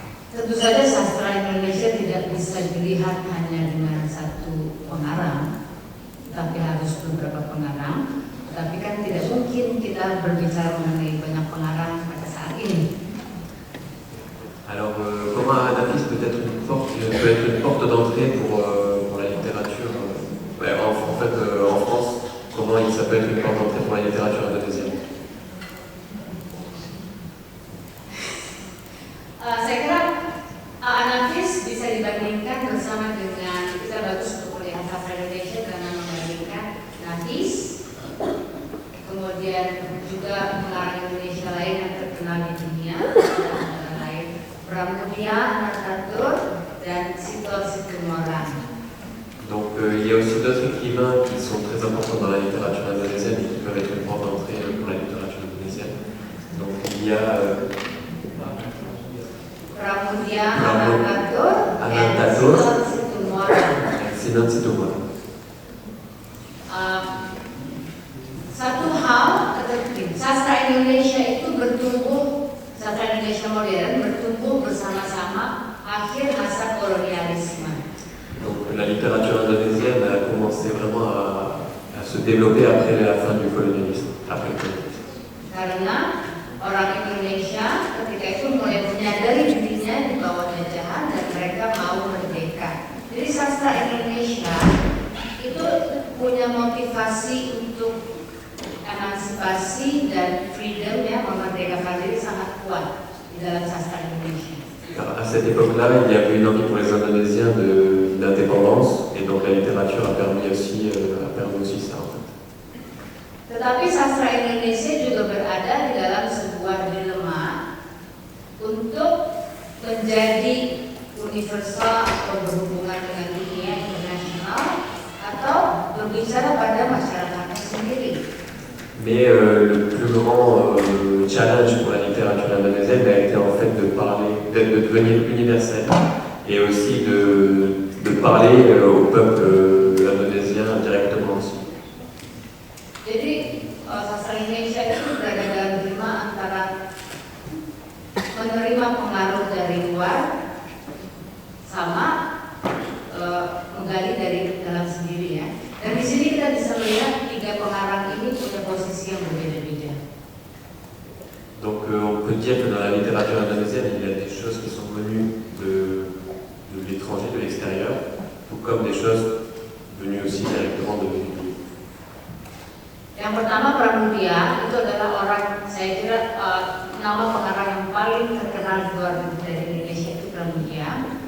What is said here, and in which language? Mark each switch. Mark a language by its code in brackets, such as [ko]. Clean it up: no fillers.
[id] Tentu saja sastra Indonesia tidak bisa dilihat hanya dengan satu pengarang, tapi harus beberapa pengarang. Tapi kan tidak mungkin kita berbicara mengenai banyak pengarang pada saat ini. [fr] Alors, comment Anafis peut être une porte d'entrée pour la littérature en fait, en France, comment ça peut être une porte d'entrée pour la littérature indonésienne? [id] Saya kira Anafis bisa dibandingkan bersama dengan, kita bagus untuk melihat sastra Indonesia dengan membandingkan Nafis, kemudian juga pengarang Indonesia lain yang terkenal di dunia, antara lain Pramudia Anantatur dan Sitor Situmorang. [fr] Donc il y a aussi d'autres écrivains qui sont très importants dans la littérature indonésienne et qui peuvent être une porte d'entrée pour la littérature indonésienne. Donc il y a [id] Pramudia Anantatur dan Sitor Situmorang. Sinon Situmorang. Satu hal, sastra Indonesia itu bertumbuh, sastra Indonesia modern bertumbuh bersama-sama akhir masa kolonialisme. [fr] Donc la littérature indonésienne a commencé vraiment à se développer après la fin du colonialisme, après le colonialisme. [id] Karena orang Indonesia ketika itu mulai menyadari dirinya di bawah jajahan dan mereka mau merdeka. Jadi sastra Indonesia itu punya motivasi untuk emansipasi dan freedom, ya, memerdekakan diri sangat kuat di dalam sastra Indonesia. [fr] Car à cette époque-là, il y avait une envie pour les Indonésiens d'indépendance, et donc la littérature a permis aussi ça. En fait. [id] Tetapi sastra Indonesia juga berada di dalam sebuah dilema untuk menjadi universal atau berhubungan dengan dunia internasional atau berbicara pada masyarakatnya sendiri. [fr] Mais le plus grand challenge pour la littérature indonésienne a été en fait de devenir universel et aussi de parler au peuple indonésien directement aussi. [id] Jadi sastra Indonesia itu berada dalam dilema antara menerima pengaruh dari luar sama menggali dari dalam sendiri, ya. Dan di sini kita bisa melihat tiga pengarang ini punya posisi yang berbeda-beda. [fr] Donc on peut dire que dans la littérature indonésienne, il y a des choses qui sont venues de l'étranger, de l'extérieur, tout comme des choses venues aussi directement de l'Indonésie. [id] Yang pertama Pramudia, itu adalah orang, saya kira nama pengarang yang paling terkenal di luar dari Indonesia itu Pramudia.